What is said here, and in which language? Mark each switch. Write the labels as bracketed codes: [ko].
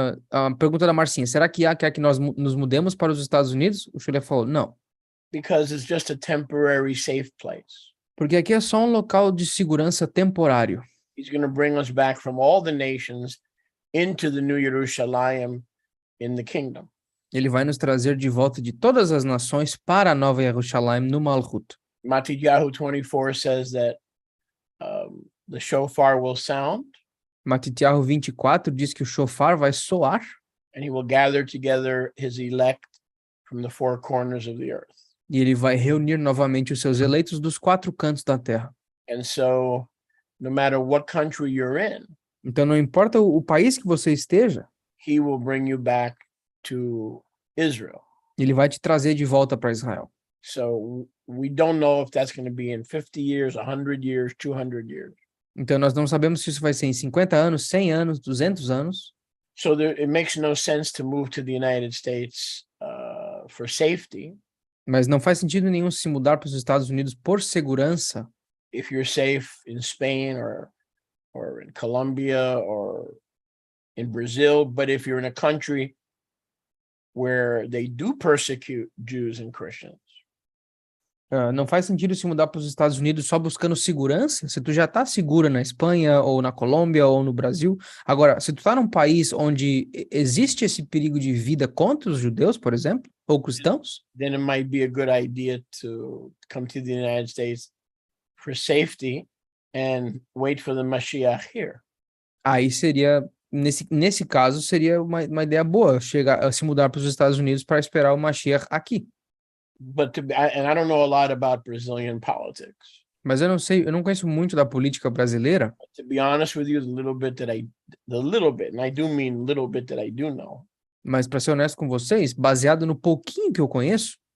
[pt] A pergunta da Marcinha, será que Yah quer que nós nos mudemos para os Estados Unidos? O Shulé falou, não. [en] Because it's just a temporary safe place. [pt] Porque aqui é só um local de segurança temporário. [en] He's going to bring us back from all the nations into the New Jerusalem in the kingdom. [pt] Ele vai nos trazer de volta de todas as nações para a nova Jerusalém no Malchut. [en] Matityahu 24 says that the shofar will sound. [pt] Matityahu 24 diz que o shofar vai soar. [en] And he will gather together his elect from the four corners of the earth. [pt] E ele vai reunir novamente os seus eleitos dos quatro cantos da terra. [en] And so, no matter what country you're in, [pt] então não importa o país que você esteja, [en] he will bring you back to Israel. [pt] Ele vai te trazer de volta para Israel. [en] So we don't know if that's going to be in 50 years, 100 years, 200 years. [pt] Então nós não sabemos se isso vai ser em 50 anos, 100 anos, 200 anos. [en] So it makes no sense to move to the United States for safety. [pt] Mas não faz sentido nenhum se mudar para os Estados Unidos por segurança. [en] If you're safe in Spain or in Colombia or in Brazil, but if you're in a country where they do persecute Jews and Christians, [pt] Não faz sentido se mudar para os Estados Unidos só buscando segurança, se tu já está segura na Espanha, ou na Colômbia, ou no Brasil. Agora, se tu está num país onde existe esse perigo de vida contra os judeus, por exemplo, ou cristãos, [en] then it might be a good idea to come to the United States for safety and wait for the Mashiach here. [pt] aí seria, nesse caso, seria uma ideia boa, se mudar para os Estados Unidos para esperar o Mashiach aqui. [en] But I don't know a lot about Brazilian politics. [pt] Mas eu não conheço muito da política brasileira. [en] To be honest with you, the little bit, and I do mean little bit that I do know. [pt] Mas para ser honesto com vocês, baseado no pouquinho que eu conheço,